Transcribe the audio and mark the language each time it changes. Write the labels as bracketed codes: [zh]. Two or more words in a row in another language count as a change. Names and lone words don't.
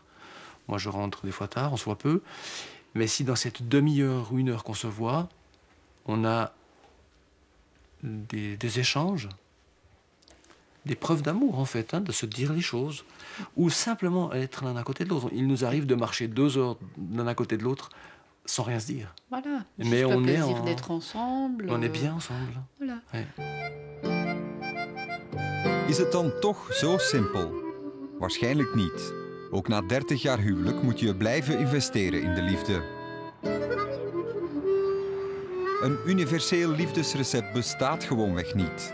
[fr] Moi, je rentre des fois tard, on se voit peu. Mais si dans cette demi-heure ou une heure qu'on se voit, on a des échanges, des preuves d'amour, en fait, hein, de se dire les choses, ou simplement être l'un à côté de l'autre. Il nous arrive de marcher 2 heures l'un à côt de l'autre sans rien se dire. Voilà, mais on le plaisir d'être ensemble. On est bien ensemble. Voilà. Ouais. [nl] Is het dan toch zo simpel? Waarschijnlijk niet. Ook na 30 jaar huwelijk moet je blijven investeren in de liefde. Een universeel liefdesrecept bestaat gewoonweg niet.